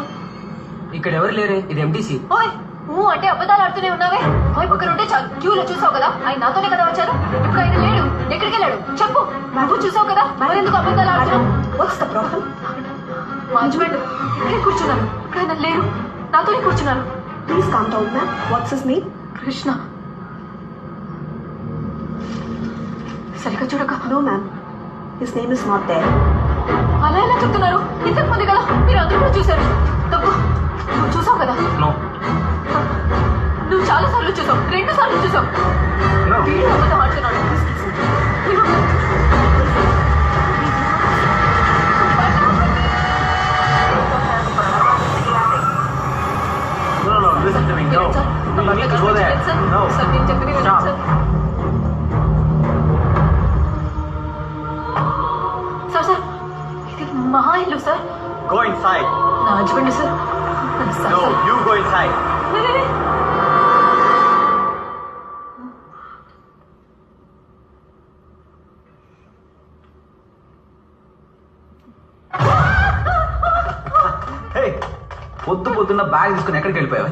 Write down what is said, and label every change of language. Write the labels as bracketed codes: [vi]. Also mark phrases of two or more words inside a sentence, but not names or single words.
[te] ఇక్కడ ఎవరు లేరే, ఇది ఎంటీసీ. ఓయ్ అంటే అబద్ధాలు ఆడుతూనే ఉన్నావే. ఓయ్ పక్కన ఉంటే క్యూలో చూసావు కదా, ఆయన నాతోనే కదా వచ్చారు. ఇప్పుడు ఆయన లేడు, ఎక్కడికి వెళ్ళాడు చెప్పు. నువ్వు చూసావు కదా, మరెందుకు అబద్ధాలు ఆడుతున్నావు? [en] What's the problem? [te] మా హస్బెండ్ ఇక్కడే కూర్చున్నారు, ఇప్పుడు ఆయన లేరు, నాతోనే కూర్చున్నారు. [en] Please calm down, ma'am. What's his name? [te] కృష్ణ. సరిగ్గా చూడక. [en] No, ma'am. His name is not there. [te] అలా ఎలా చెప్తున్నారు? ఇంతకు ముందు కదా మీరు అందరూ కూడా చూశారు. తప్పు, నువ్వు చూసావు కదా. నో నువ్వు చాలా సార్లు చూసావు, 2 సార్లు చూసావు. నో. వీడు అబద్ధం ఆడుతున్నాడు. [en] No, listen to me. No. You need to go there. No. [te] సార్ నేను చెప్పేది వినండి [en] Stop. [te] సార్. సార్ ఇది మా ఇల్లు సార్. [en] Go inside. [te] నా హస్బెండ్ సార్. సార్ [en] No, [te] సార్. [en] you go inside. [te] లే, లే, లే. Hey, పొద్దున్న బ్యాగ్ తీసుకుని ఎక్కడికి వెళ్ళిపోయావా?